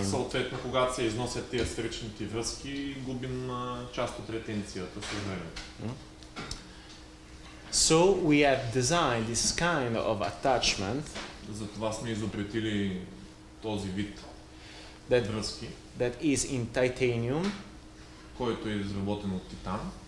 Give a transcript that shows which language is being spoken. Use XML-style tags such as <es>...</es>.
<bg>И съответно, когато се износят тези сферичните връзки, губим част от ретенцията с времето.</bg> <en>So we have designed this kind of attachment.</en> <bg>Затова сме изобретили този вид връзки,</bg> <en>that is in titanium,</en> <bg>който е изработен от титан,</bg>